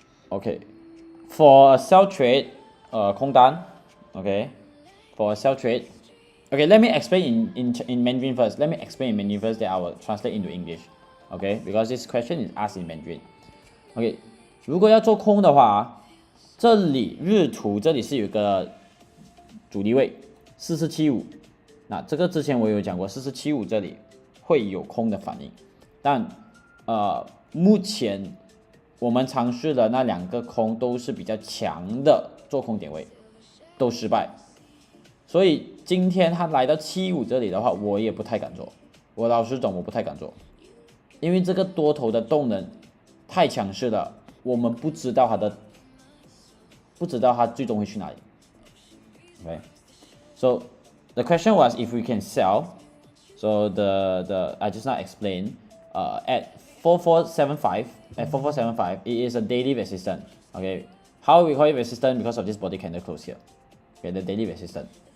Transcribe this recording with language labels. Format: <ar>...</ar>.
<en>Okay, for a sell trade, 空单 okay, for a sell trade. Okay, let me explain in Mandarin first. Let me explain in Mandarin first, then I will translate into English. Okay, because this question is asked in Mandarin.</en> <zh>Okay, 如果要做空的话，这里日图这里是有一个阻力位4475，那这个之前我有讲过，4475这里会有空的反应，但目前我们尝试的那两个空都是比较强的做空点位，都失败。所以今天它来到75这里的话，我也不太敢做。我老实讲，我不太敢做，因为这个多头的动能太强势了，我们不知道它最终会去哪里。</zh> <en>Okay, so the question was if we can sell. So the I just now explained at 4475 it is a daily resistance. Okay, how we call it resistance because of this body candle close here. Okay, the daily resistance.</en>